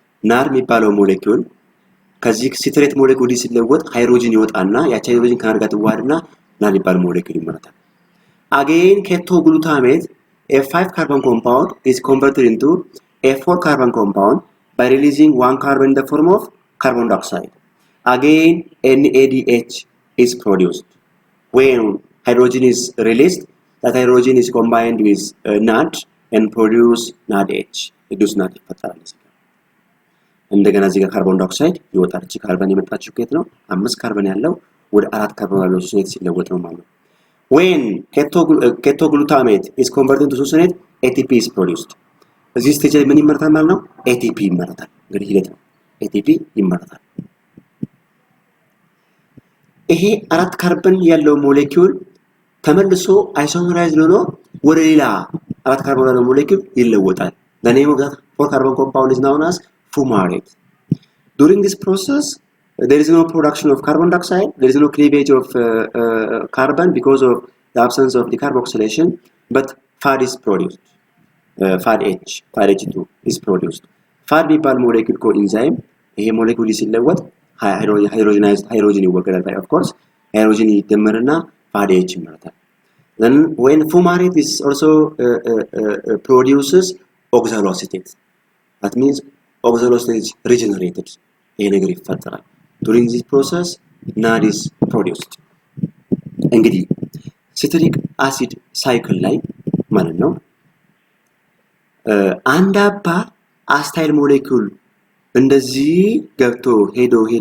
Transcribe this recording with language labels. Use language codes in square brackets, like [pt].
[am] NAD የሚባለው ሞሌኪዩል ከዚህ ሲትሬት ሞሌኪዩል ሲለወጥ ሃይድሮጅን ይወጣና ያቺ ሃይድሮጅን ከናር ጋር ትዋሃድና NAD የሚባል ሞሌኪዩል ይመረታል። [en] Again keto glutamate, a 5 carbon compound, is converted into a 4 carbon compound by releasing 1 carbon in the form of carbon dioxide. Again NADH is produced. When hydrogen is released, that hydrogen is combined with NAD and produce NADH. reduced NAD [am] ይፈጠራል። እንደገና እዚህ ጋር ካርቦን ዳይኦክሳይድ ይወጣል። እቺ ካርበን የመጣችው ከየት ነው? 5 ካርበን ያለው ወደ 4 ካርበን ያለው succinate ሲለወጥ ነው ማለት ነው። [en] When keto glutamate is converted into succinate, ATP is produced. [am] እዚህ ስቴጅ ላይ ምን ይመረታል ማለት ነው? ATP ይመረታል። እንግዲህ ሂደት ነው። ATP ይመረታል። ይሄ 4 ካርበን ያለው ሞሌኪዩል ተመልሶ አይሶመራይዝ ሆኖ ወደ ሌላ 4 ካርበን ያለው ሞሌኪዩል ይለወጣል። [en] The name of that 4 carbon compound is known as fumarate. During this process, there is no production of carbon dioxide, there is no cleavage of carbon because of the absence of decarboxylation, but FAD is produced. FADH, FADH2 is produced. [am] FAD የሚባል ሞሌኪዩል ኮኢንዛይም ይሄ ሞሌኪዩል ሲለወጥ [en] hydrogenized hydrogen [am] ይወገዳል [en] by of course [am] ሃይድሮጂን ይደመርና FADH ይመረታል። [en] then when fumarate is also produces oxaloacetate, that means oxaloacetate is regenerated. [am] ይሄ ነገር ይፈጠራል። [en] during this process NAD is produced. [am] እንግዲህ ሲትሪክ አሲድ ሳይክል ላይ ማለት ነው አንድ አባ አስታይል ሞሌኩል እንደዚህ ገብቶ ሄዶ